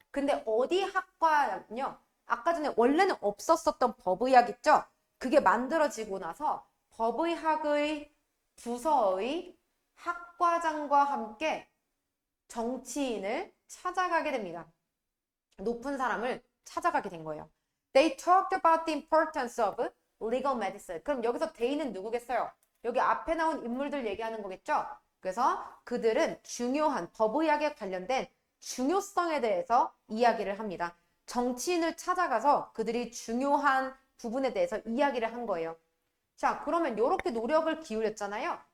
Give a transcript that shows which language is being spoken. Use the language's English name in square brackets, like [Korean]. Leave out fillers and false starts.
[Korean] 근데 어디 학과냐면요. 아까 전에 원래는 없었었던 법의학 있죠? 그게 만들어지고 나서 법의학의 부서의 학과장과 함께 정치인을 찾아가게 됩니다. 높은 사람을 찾아가게 된 거예요. [English] They talked about the importance of legal medicine. [Korean] 그럼 여기서 they는 누구겠어요? 여기 앞에 나온 인물들 얘기하는 거겠죠? 그래서 그들은 중요한 법의학에 관련된 중요성에 대해서 이야기를 합니다. 정치인을 찾아가서 그들이 중요한 부분에 대해서 이야기를 한 거예요. 자, 그러면 이렇게 노력을 기울였잖아요.